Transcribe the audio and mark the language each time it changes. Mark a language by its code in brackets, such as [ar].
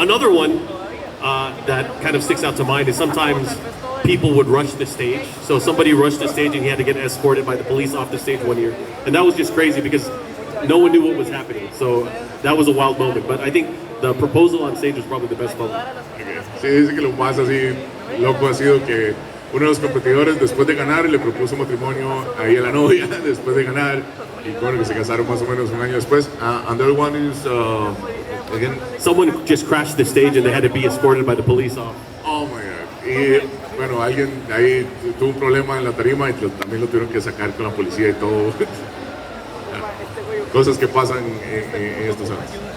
[en] Another one that kind of sticks out to mind is sometimes people would rush the stage. So somebody rushed the stage and he had to get escorted by the police off the stage one year. And that was just crazy because no one knew what was happening. So that was a wild moment. But I think the proposal on stage was probably the best moment. [es] Sí, dice que lo más así loco ha sido que uno de los competidores después de ganar le propuso matrimonio ahí a la novia después de ganar y bueno que se casaron más o menos un año después. [en] And the other one is again. Someone just crashed the stage and they had to be escorted by the police off. Oh my God. [es] Y bueno, alguien ahí tuvo un problema en la tarima y también lo tuvieron que sacar con la policía y todo. Cosas que pasan en estos años.